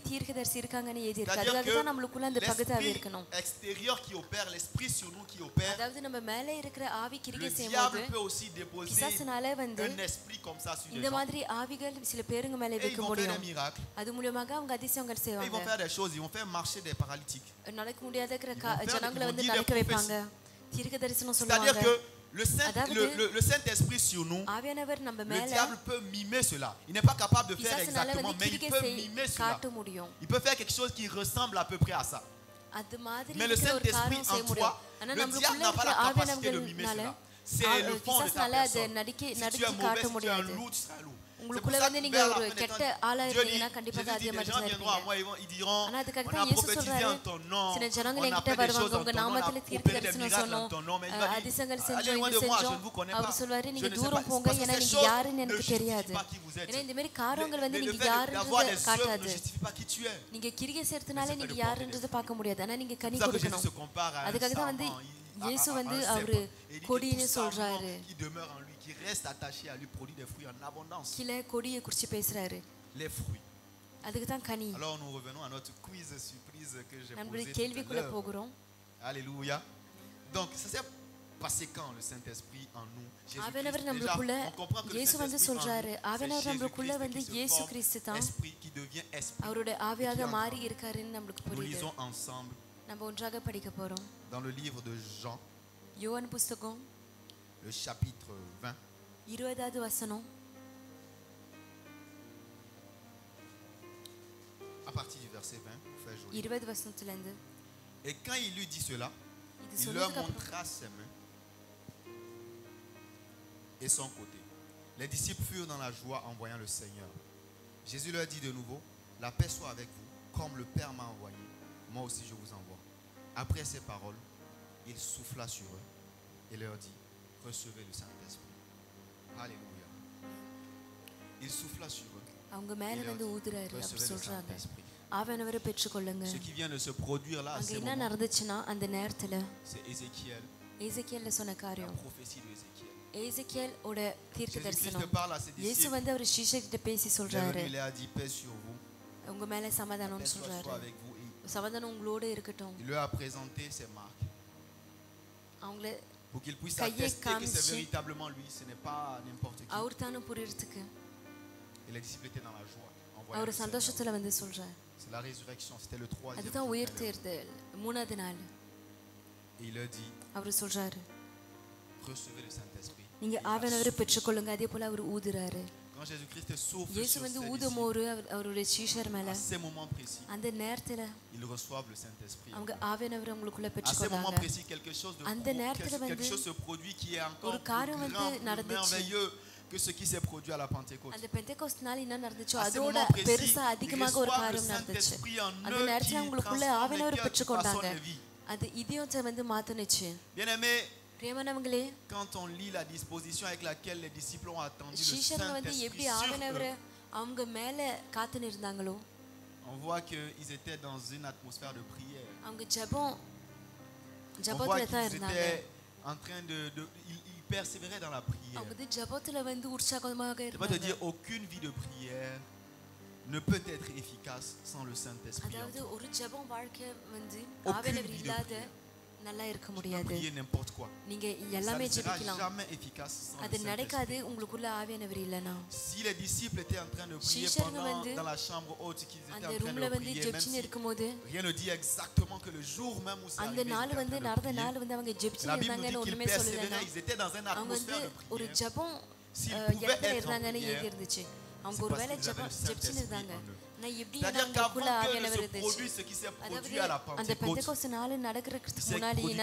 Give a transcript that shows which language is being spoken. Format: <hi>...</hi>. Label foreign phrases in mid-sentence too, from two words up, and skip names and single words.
<fr>C'est-à-dire que l'esprit extérieur qui opère, l'esprit sur nous qui opère, le diable peut aussi déposer un esprit comme ça sur des gens. Et ils vont faire des miracles. Et ils vont faire des choses, ils vont faire marcher des paralytiques. C'est-à-dire que le Saint-Esprit sur nous,</fr> <ta>ஆவியானவர் நம்ம</ta> <fr>le</fr> <ta>மேல</ta> <fr>diable peut mimer cela. Il n'est pas capable de faire</fr> <ta>பிசாசுனால</ta> <fr>exactement,</fr> <ta>வந்து</ta> <fr>mais il</fr> <ta>கிரிகை</ta> <fr>peut mimer cela.</fr> <ta>காட்ட முடியும்.</ta> <fr>Il peut faire quelque chose qui ressemble à peu près à ça.</fr> <ta>அது மாதிரி</ta> <fr>Mais le</fr> <ta>இருக்கிற ஒரு</ta> <fr>Saint-Esprit</fr> <ta>காரியம் செய்ய</ta> <fr>en</fr> <ta>முடியும்.</ta> <fr>toi,</fr> <ta>ஆனா</ta> <fr>le diable</fr> <ta>நம்மளுக்குள்ள</ta> <fr>n'a pas</fr> <ta>இருக்கிற</ta> <fr>la capacité de mimer</fr> <ta>ஆவியானவர்களால</ta> <fr>cela. C'est le fond de ta</fr> <ta>பிசாசுனால அதை</ta> <fr>personne.</fr> <ta>நடிக்க</ta> <fr>Si tu es</fr> <ta>நடிக்க</ta> <fr>mauvais,</fr> <ta>காட்ட</ta> <fr>si tu es un</fr> <ta>முடியாது.</ta> <fr>loup, tu seras un loup.</fr> <ta>உங்களுக்குள்ள வந்து நீங்க ஒரு கெட்ட ஆளா இருந்தீங்கன்னா கண்டிப்பாக அதே மாதிரி தான் இருப்பீங்க. ஆனா அதுக்காக தான் இயேசு சொல்றாரு, சில ஜனங்கள் என்கிட்ட வருவாங்க, உங்க நாமத்துல தீர்க்க தரிசனம் சொன்னோம், அதிசயங்கள் செஞ்சோம், இது செஞ்சோம். அவர் சொல்வாரு, நீங்க தூரம் போங்க, ஏன்னா நீங்க யாருன்னு எனக்கு தெரியாது. ஏன்னா இந்த மாதிரி காரியங்கள் வந்து நீங்க யாருன்றதை காட்டாது. நீங்க கிரியை செய்யறதுனால நீங்க யாருன்றதை பார்க்க முடியாது, ஆனா நீங்க கனி கொடுக்கணும். அதுக்காக தான் வந்து இயேசு வந்து அவரு கொடின்னு சொல்றாரு,</ta> <fr>qui reste attaché à lui produit des fruits en abondance.</fr> <ta>கிளை கொடியை குறிச்சு பேசுறாரு.</ta> <fr>Les fruits.</fr> <ta>அதுக்கு தான் கனி.</ta> <fr>Alors nous revenons à notre quiz surprise que j'ai</fr> <ta>நம்மளுடைய</ta> <fr>posé</fr> <ta>கேள்விக்குள்ள</ta> <fr>tout à</fr> <ta>போகிறோம்.</ta> <fr>l'heure. Alléluia. Donc ça s'est passé quand le Saint-Esprit en nous?</fr> <ta>ஆவியானவர்</ta> <fr>Déjà,</fr> <ta>நம்மளுக்குள்ள</ta> <fr>on comprend que le</fr> <ta>இயேசு வந்து</ta> <fr>Saint-Esprit en</fr> <ta>சொல்றாரு,</ta> <fr>nous,</fr> <ta>ஆவியானவர்</ta> <fr>c'est</fr> <ta>நம்மளுக்குள்ள</ta> <fr>Jésus-Christ</fr> <ta>வந்து</ta> <fr>qui se</fr> <ta>இயேசு</ta> <fr>forme,</fr> <ta>கிறிஸ்து தான்</ta> <fr>esprit qui devient esprit.</fr> <ta>அவருடைய ஆவியாக மாறி இருக்காருன்னு நம்மளுக்கு</ta> <fr>Nous</fr> <ta>புரியுது.</ta> <fr>lisons ensemble</fr> <ta>நம்ம ஒன்றாக படிக்க போறோம்.</ta> <fr>dans le livre de Jean,</fr> <ta>யோவான் புஸ்தகம்</ta> <fr>le chapitre 20.</fr> <ta>20வது வசனம்.</ta> <fr>À partir du verset 20, pour faire joli.</fr> <ta>20 வசனத்துல இருந்து.</ta> <fr>Et quand il lui dit cela,</fr> <ta>இது</ta> <fr>il leur</fr> <ta>சொன்னதுக்கு அப்புறம்</ta> <fr>montra ses mains et son côté. Les disciples furent dans la joie en voyant le Seigneur. Jésus leur dit de nouveau, la paix soit avec vous, comme le Père m'a envoyé, moi aussi je vous envoie. Après ces paroles, il souffla sur eux et leur dit, recevez le Saint-Esprit. Alléluia. Il souffla sur eux.</fr> <ta>அவங்க மேல வந்து ஊதுறாரு அப்படி</ta> <fr>Recevez le</fr> <ta>சொல்றாங்க.</ta> <fr>Saint-Esprit.</fr> <ta>ஆவியானவரை பெற்றுக்கொள்ளுங்க.</ta> <fr>Ce qui vient de se produire là,</fr> <ta>அங்க என்ன நடந்துச்சுன்னா அந்த நேரத்துல</ta> <fr>c'est Ézéchiel,</fr> <ta>எசேக்கியேல்ல சொன்ன</ta> <fr>la</fr> <ta>காரியம்.</ta> <fr>prophétie de Ézéchiel.</fr> <ta>எசேக்கியேல் ஓட தீர்க்க</ta> <fr>Jésus-Christ</fr> <ta>தரிசனம்.</ta> <fr>parle à ses</fr> <ta>இயேசு</ta> <fr>disciples.</fr> <ta>வந்து அவர் சீஷர்கிட்ட பேசி சொல்றாரு,</ta> <fr>Il a dit paix sur vous,</fr> <ta>உங்க மேல</ta> <fr>paix</fr> <ta>சமாதானம்னு</ta> <fr>soit</fr> <ta>சொல்றாரு.</ta> <fr>avec vous. Et</fr> <ta>சமாதானம் உங்களோட இருக்கட்டும்.</ta> <fr>il leur a présenté ses marques</fr> <ta>அவங்கள</ta> <fr>pour qu'ils puissent Cahier attester que c'est Kamchi. véritablement lui, ce n'est pas n'importe qui.</fr> <ta>அவர் தானும் புரியறதுக்கு</ta> <fr>Et les disciples étaient dans la joie en voyant</fr> <ta>அவர்</ta> <fr>le Seigneur.</fr> <ta>சந்தோஷத்துல வந்து சொல்றாரு.</ta> <fr>C'est la résurrection, c'était le troisième</fr> <ta>அதுதான்</ta> <fr>jour.</fr> <ta>உயிர் தேர்தல், 3வது நாள்.</ta> <fr>Et il leur dit,</fr> <ta>அவர் சொல்றாரு,</ta> <fr>recevez le Saint-Esprit.</fr> <ta>நீங்க</ta> <fr>Et il a</fr> <ta>ஆவியானவரை</ta> <fr>soufflé.</fr> <ta>பெற்றுக்கொள்ளுங்க. அதே போல அவர் ஊதுறாரு.</ta> <fr>Quand Jésus-Christ souffle</fr> <ta>இயேசு</ta> <fr>sur</fr> <ta>வந்து</ta> <fr>ses</fr> <ta>ஊதும்</ta> <fr>disciples,</fr> <ta>போது அவருடைய சீஷர் மேல</ta> <fr>à ces moments précis,</fr> <ta>அந்த நேரத்துல</ta> <fr>ils reçoivent le Saint-Esprit.</fr> <ta>அவங்க ஆவியானவரை உங்களுக்குள்ள</ta> <fr>À ces moments</fr> <ta>பெற்றுக்கொள்றாங்க.</ta> <fr>précis, quelque chose</fr> <ta>அந்த நேரத்துல</ta> <fr>quelque</fr> <ta>வந்து</ta> <fr>chose se produit qui est encore</fr> <ta>ஒரு</ta> <fr>plus</fr> <ta>காரியம் வந்து</ta> <fr>grand, plus</fr> <ta>நடந்துச்சு.</ta> <fr>merveilleux que ce qui s'est produit à la Pentecôte.</fr> <ta>அந்த பெந்தெகோஸ்து நாள் என்ன நடந்துச்சோ</ta> <fr>À ces</fr> <ta>அதோட</ta> <fr>moments précis,</fr> <ta>பெருசா</ta> <fr>ils</fr> <ta>அதிகமாக ஒரு</ta> <fr>reçoivent le</fr> <ta>காரியம் நடந்துச்சு.</ta> <fr>Saint-Esprit en</fr> <ta>அந்த</ta> <fr>eux qui</fr> <ta>நேரத்துல அவங்களுக்குள்ள</ta> <fr>transforme</fr> <ta>ஆவியானவரை</ta> <fr>les cœurs, qui</fr> <ta>பெற்றுக்கொண்டாங்க.</ta> <fr>façonne les vies.</fr> <ta>அது இதயத்தை வந்து மாத்துனுச்சு.</ta> <fr>Bien-aimés,</fr> <ta>பிரியமானவங்களே,</ta> <fr>quand on lit la disposition avec laquelle les disciples ont attendu le</fr> <ta>சீஷர்கள் வந்து எப்படி</ta> <fr>Saint-Esprit sur</fr> <ta>ஆவியானவரை</ta> <fr>eux,</fr> <ta>அவங்க மேல காத்துன்னு இருந்தாங்களோ</ta> <fr>on voit qu'ils étaient dans une atmosphère de prière.</fr> <ta>அவங்க ஜெபம்</ta> <fr>On voit</fr> <ta>ஜெபத்துல தான்</ta> <fr>qu'ils</fr> <ta>இருந்தாங்க.</ta> <fr>étaient en train ils persévéraient dans la prière.</fr> <ta>அவங்க வந்து ஜெபத்துல வந்து உற்சாகமாக</ta> <fr>Je vais te</fr> <ta>இருந்தாங்க.</ta> <fr>dire, aucune vie de prière ne peut être efficace sans le Saint-Esprit. en</fr> <ta>அதாவது</ta> <fr>toi.</fr> <ta>ஒரு ஜெபம் வாழ்க்கை வந்து</ta> <fr>Aucune</fr> <ta>ஆவியானவர்</ta> <fr>vie de</fr> <ta>இல்லாத</ta> <fr>prière.</fr> <ta>நல்லா இருக்க</ta> <fr>Tu peux</fr> <ta>முடியாது.</ta> <fr>prier n'importe quoi.</fr> <ta>நீங்க</ta> <fr>Ça</fr> <ta>எல்லாமே</ta> <fr>ne sera</fr> <ta>ஜெபிக்கலாம்,</ta> <fr>jamais efficace sans</fr> <ta>அது</ta> <fr>le</fr> <ta>நடக்காது</ta> <fr>Saint-Esprit.</fr> <ta>உங்களுக்குள்ள ஆவியானவர் இல்லைன்னா.</ta> <fr>Si les disciples étaient en train de prier</fr> <ta>சீஷர்கள்</ta> <fr>pendant</fr> <ta>வந்து</ta> <fr>dans la chambre haute, qu'ils étaient</fr> <ta>அந்த</ta> <fr>en train</fr> <ta>ரூம்ல</ta> <fr>de</fr> <ta>வந்து</ta> <fr>prier, même</fr> <ta>ஜெபிச்சுன்னு</ta> <fr>si</fr> <ta>இருக்கும்போது</ta> <fr>rien ne dit exactement que le jour même où c'est</fr> <ta>அந்த</ta> <fr>arrivé, ils</fr> <ta>நாள்</ta> <fr>étaient en</fr> <ta>வந்து</ta> <fr>train de</fr> <ta>நடந்த</ta> <fr>prier.</fr> <ta>நாள் வந்து அவங்க</ta> <fr>La</fr> <ta>ஜெபிச்சுன்னு</ta> <fr>Bible nous</fr> <ta>இருந்தாங்கன்னு</ta> <fr>dit qu'ils</fr> <ta>ஒண்ணுமே சொல்லலைன்னா</ta> <fr>persévéraient, ils étaient dans une</fr> <ta>அவங்க வந்து</ta> <fr>atmosphère de</fr> <ta>ஒரு</ta> <fr>prière.</fr> <ta>ஜெபம்</ta> <fr>S'ils pouvaient</fr> <ta>இடத்துல</ta> <fr>être en</fr> <ta>இருந்தாங்கன்னு</ta> <fr>prière,</fr> <ta>எழுதி இருந்துச்சு. அவங்க</ta> <fr>c'est</fr> <ta>ஒரு</ta> <fr>parce</fr> <ta>வேளை</ta> <fr>qu'ils avaient le</fr> <ta>ஜெபிச்சுன்னு</ta> <fr>Saint-Esprit</fr> <ta>இருந்தாங்க.</ta> <fr>en eux.</fr> <ta>நான் எப்படி</ta> <fr>C'est-à-dire</fr> <ta>அவங்களுக்குள்ள</ta> <fr>qu'avant que</fr> <ta>ஆவியானவர்</ta> <fr>ne se</fr> <ta>இருந்துச்சு.</ta> <fr>produise ce qui s'est</fr> <ta>அதாவது</ta> <fr>produit à la</fr> <ta>அந்த</ta> <fr>Pentecôte,</fr> <ta>பெந்தெகோஸ்து நாள் நடக்கிறதுக்கு</ta> <fr>il s'est</fr> <ta>முன்னாடி</ta> <fr>produit</fr>